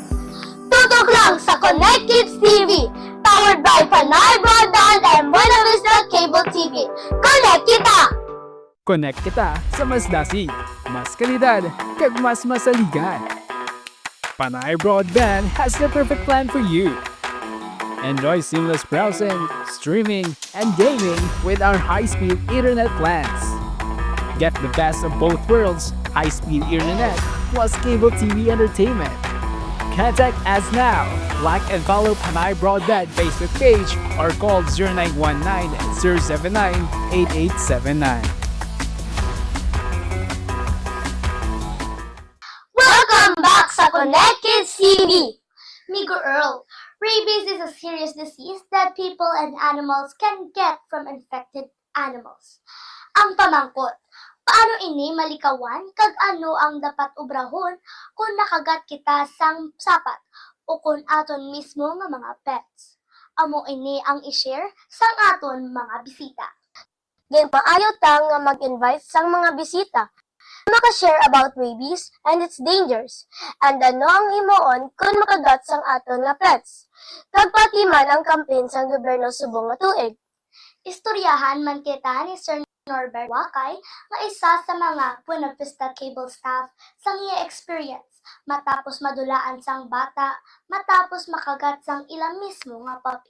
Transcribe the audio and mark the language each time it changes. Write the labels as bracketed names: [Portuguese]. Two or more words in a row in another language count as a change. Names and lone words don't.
[Hiligaynon] Tutok lang sa Connect Kids TV, [English] powered by [Hiligaynon] Panay Broadband and Buena Vista Cable TV. Connect kita! Connect kita sa mas dasi, mas kalidad, kag mas masaligan. [English] Panay Broadband has the perfect plan for you. Enjoy seamless browsing, streaming, and gaming with our high-speed internet plans. Get the best of both worlds, high-speed internet plus cable TV entertainment. Contact us now. Like and follow Panay Broadband Facebook page or call 0919-079-8879. Welcome back sa Connect Kids TV! Migo Earl, rabies is a serious disease that people and animals can get from infected animals. [Hiligaynon] Ang pamangkot, paano ini malikawan kag ano ang dapat ubrahon kung nakagat kita sang sapat o kung aton mismo nga mga pets? Amo ini ang i-share sang aton mga bisita. Ngayon paayo ta nga mag-invite sang mga bisita maka-share [English] about rabies and its dangers, and [Hiligaynon] ano ang himuon kung makagat sang aton nga pets. Kag pati man ang campaign sang gobyerno subong nga tuig. Istoryahan man kita ni Sir Norbert Wakay nga isa sa mga Buena Vista Cable staff sa iya experience matapos madulaan sang bata matapos makagat sang ilang mismo nga puppy.